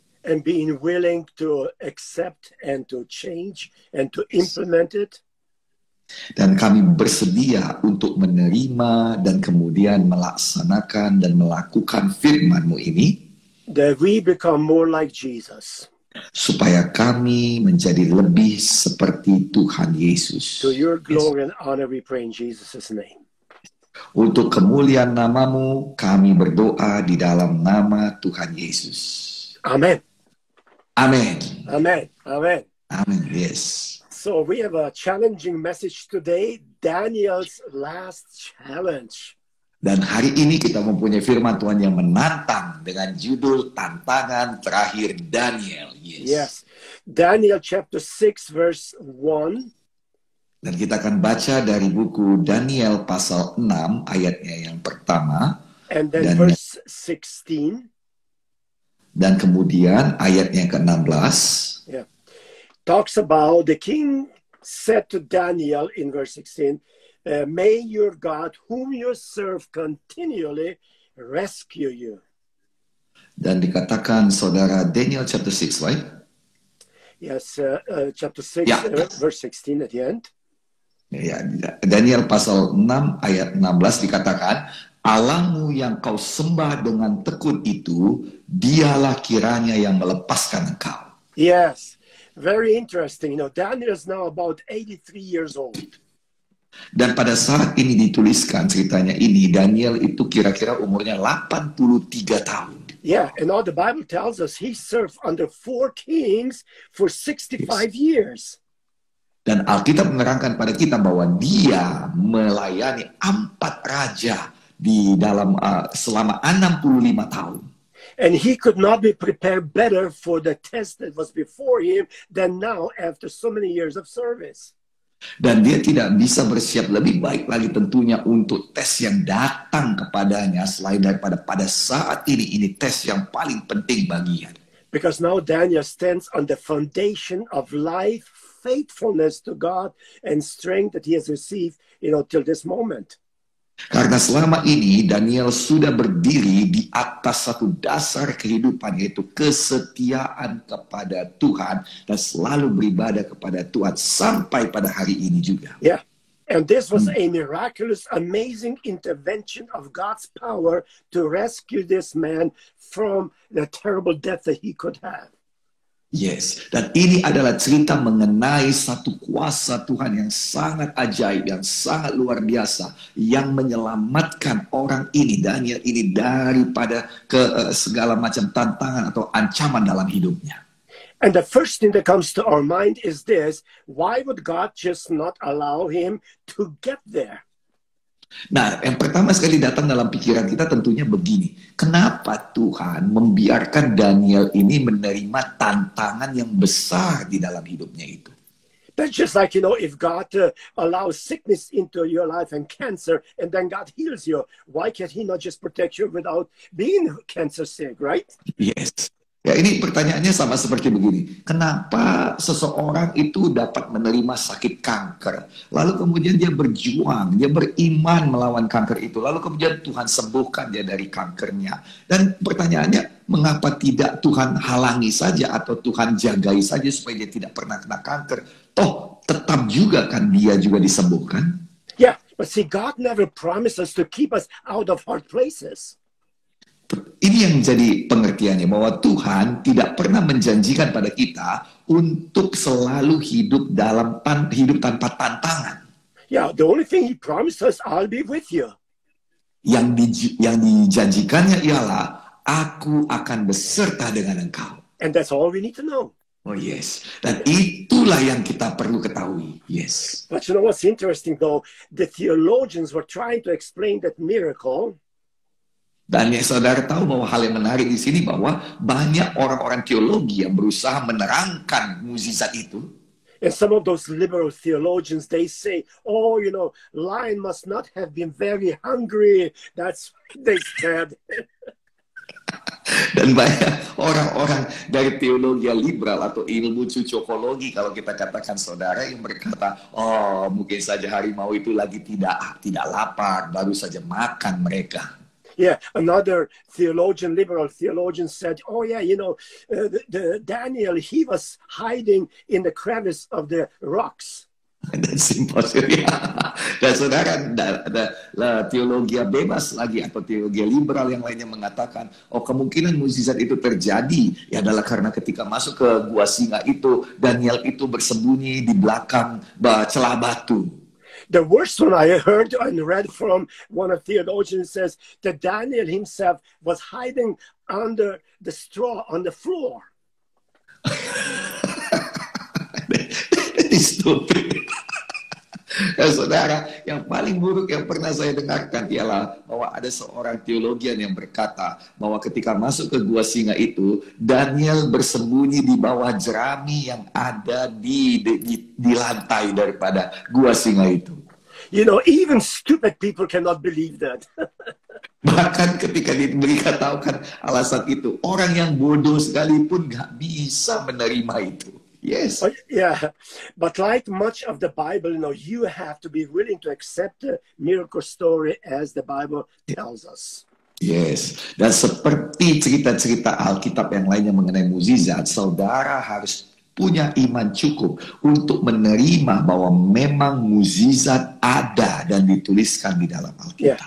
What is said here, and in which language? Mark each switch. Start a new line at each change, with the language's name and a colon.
English: And being willing to accept and to change and to implement it.
Indonesian: Dan kami bersedia untuk menerima dan kemudian melaksanakan dan melakukan firman-Mu ini.
English: That we become more like Jesus.
Indonesian: Supaya kami menjadi lebih seperti Tuhan Yesus.
English: To your glory and honor we pray in Jesus' name.
Indonesian: Untuk kemuliaan nama-Mu, kami berdoa di dalam nama Tuhan Yesus.
English: Amen.
Indonesian: Amin.
English: Amen. Amen.
Indonesian: Amin. Yes.
English: So we have a challenging message today, Daniel's last challenge.
Indonesian: Dan hari ini kita mempunyai firman Tuhan yang menantang dengan judul tantangan terakhir Daniel.
English: Yes. Daniel chapter 6 verse 1.
Indonesian: Dan kita akan baca dari buku Daniel pasal 6 ayatnya yang pertama.
English: And then verse 16.
Indonesian: Dan kemudian ayatnya yang ke-16.
English: Yeah. Talks about the king said to Daniel in verse 16, may your God whom you serve continually rescue you.
Indonesian: Dan dikatakan saudara Daniel
English: chapter 6, right? Yes, chapter 6 Yeah. Verse 16 at the end.
Indonesian: Ya, Daniel pasal 6 ayat 16 dikatakan, Allahmu yang kau sembah dengan tekun itu, dialah kiranya yang melepaskan engkau.
English: Yes, very interesting. You know, Daniel is now about 83 years old.
Indonesian: Dan pada saat ini dituliskan ceritanya ini, Daniel itu kira-kira umurnya 83 tahun.
English: Yeah, and all the Bible tells us he served under 4 kings for 65 years.
Indonesian: Dan Alkitab menerangkan pada kita bahwa dia melayani 4 raja di dalam selama 65 tahun.
English: And he could not be prepared better for the test that was before him than now after so many years of service.
Indonesian: Dan dia tidak bisa bersiap lebih baik lagi tentunya untuk tes yang datang kepadanya selain daripada pada saat ini tes yang paling penting baginya.
English: Because now Daniel stands on the foundation of life, faithfulness to God, and strength that he has received, till this moment.
Indonesian: Karena selama ini Daniel sudah berdiri di atas satu dasar kehidupan, yaitu kesetiaan kepada Tuhan dan selalu beribadah kepada Tuhan sampai pada hari ini juga.
English: Yeah. And this was a miraculous, amazing intervention of God's power to rescue this man from the terrible death that he could have.
Indonesian: Yes, dan ini adalah cerita mengenai satu kuasa Tuhan yang sangat ajaib, yang sangat luar biasa, yang menyelamatkan orang ini, Daniel ini, daripada segala macam tantangan atau ancaman dalam hidupnya.
English: And the first thing that comes to our mind is this: why would God just not allow him to get there?
Indonesian: Nah, yang pertama sekali datang dalam pikiran kita tentunya begini. Kenapa Tuhan membiarkan Daniel ini menerima tantangan yang besar di dalam hidupnya itu?
English: That's just like, if God allows sickness into your life and cancer, and then God heals you, why can't he not just protect you without being cancer sick, right? Yes.
Indonesian: Ya, ini pertanyaannya sama seperti begini. Kenapa seseorang itu dapat menerima sakit kanker, lalu kemudian dia berjuang, dia beriman melawan kanker itu, lalu kemudian Tuhan sembuhkan dia dari kankernya. Dan pertanyaannya, mengapa tidak Tuhan halangi saja atau Tuhan jagai saja supaya dia tidak pernah kena kanker? Toh tetap juga kan dia juga disembuhkan?
English: Yeah, but see, God never promised us to keep us out of hard places.
Indonesian: Ini yang menjadi pengertiannya, bahwa Tuhan tidak pernah menjanjikan pada kita untuk selalu hidup hidup tanpa tantangan.
English: Yeah, the only thing he promised us, I'll be with you.
Indonesian: Yang dijanjikannya ialah, aku akan beserta dengan engkau.
English: And that's all we need to know. Oh yes,
Indonesian: dan itulah yang kita perlu ketahui.
English: Yes. But you know what's interesting though? The theologians were trying to explain that miracle.
Indonesian: Dan ya, saudara tahu bahwa hal yang menarik di sini, bahwa banyak orang-orang teologi yang berusaha menerangkan mukjizat itu.
English: And some of those liberal theologians, they say, oh, you know, lion must not have been very hungry. That's what they said.
Indonesian: Dan banyak orang-orang dari teologi liberal atau ilmu cocokologi, kalau kita katakan saudara, yang berkata, oh mungkin saja harimau itu lagi tidak lapar, baru saja makan mereka.
English: Yeah, another theologian, liberal theologian said, oh yeah, you know, the Daniel, he was hiding in the crevice of the rocks. That's impossible.
Indonesian: Dan saudara, ada teologi bebas lagi atau teologi liberal yang lainnya mengatakan, oh kemungkinan mukjizat itu terjadi ya adalah karena ketika masuk ke gua singa itu, Daniel itu bersembunyi di belakang celah batu.
English: The worst one I heard and read from one of the theologians says that Daniel himself was hiding under the straw on the floor. That is stupid.
Indonesian: Ya, saudara, yang paling buruk yang pernah saya dengarkan ialah bahwa ada seorang teologian yang berkata bahwa ketika masuk ke gua singa itu, Daniel bersembunyi di bawah jerami yang ada di lantai daripada gua singa itu.
English: You know, even stupid people cannot believe that.
Indonesian: Bahkan ketika diberitahukan alasan itu, orang yang bodoh sekalipun nggak bisa menerima itu.
English: Yes. Yeah, but like much of the Bible, you know, you have to be willing to accept the miracle story as the Bible tells us.
Indonesian: Yes, dan seperti cerita-cerita Alkitab yang lainnya mengenai mukjizat, saudara harus punya iman cukup untuk menerima bahwa memang mukjizat ada dan dituliskan di dalam Alkitab.